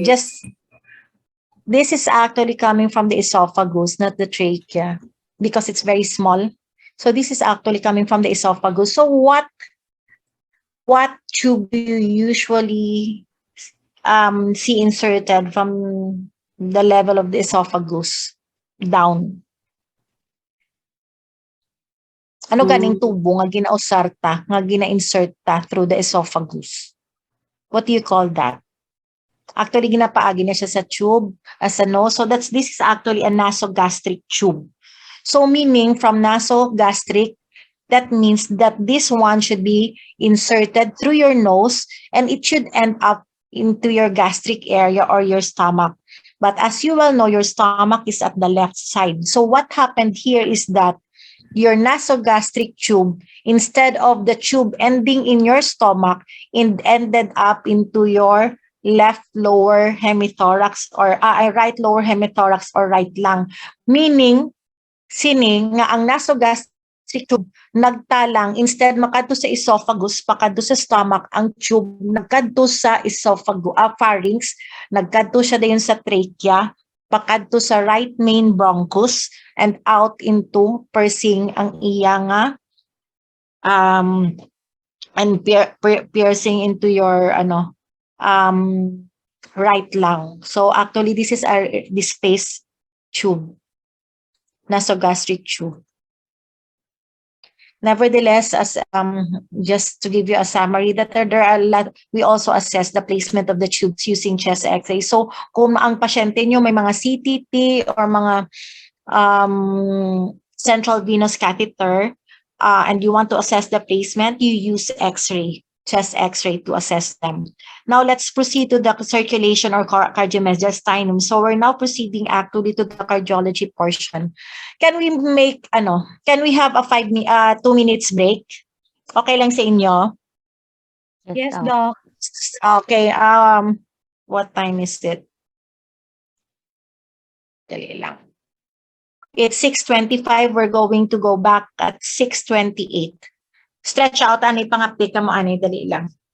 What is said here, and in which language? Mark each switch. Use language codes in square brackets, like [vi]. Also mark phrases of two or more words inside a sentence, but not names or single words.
[en] This is actually coming from the esophagus, not the trachea, because it's very small. So this is actually coming from the esophagus. So what tube do you usually see inserted from the level of the esophagus down? [hil] Ano ganing tubo nga ginausarta, nga gina-inserta through the esophagus? [en] What do you call that? Actually, [hil] ginapaagi na siya sa tube, [en] as a nose. So this is actually a nasogastric tube. So meaning from nasogastric, that means that this one should be inserted through your nose and it should end up into your gastric area or your stomach. But as you well know, your stomach is at the left side. So what happened here is that your nasogastric tube, instead of the tube ending in your stomach, it ended up into your left lower hemithorax or right lower hemithorax or right lung. Meaning, [hil] sining nga ang [en] nasogastric tube [hil] nagtalang, instead makadto sa esophagus, pakadto sa stomach, ang tube nagkadto sa esophagus, pharynx, nagkadto siya dayon sa trachea, pakadto sa [en] right main bronchus, and out into piercing [hil] ang iya nga [en] and piercing into your right lung. So actually this is our displaced tube, nasogastric tube. Nevertheless, as just to give you a summary, that there are a lot, we also assess the placement of the tubes using chest X-ray. [hil] So kung ang pasyente nyo may mga [en] CTT or mga central venous catheter, and you want to assess the placement, you use X-ray, chest X-ray to assess them. Now let's proceed to the circulation or cardiomediastinum. So we're now proceeding actually to the cardiology portion. Can we have a 2 minutes break? [hil] Okay lang sa inyo? [en] Yes, Doc. Okay, what time is it? [hil] Dali lang. [en] It's 6:25. We're going to go back at 6:28. Stretch out, [hil] ani, pang-update ka mo, ani, dali lang.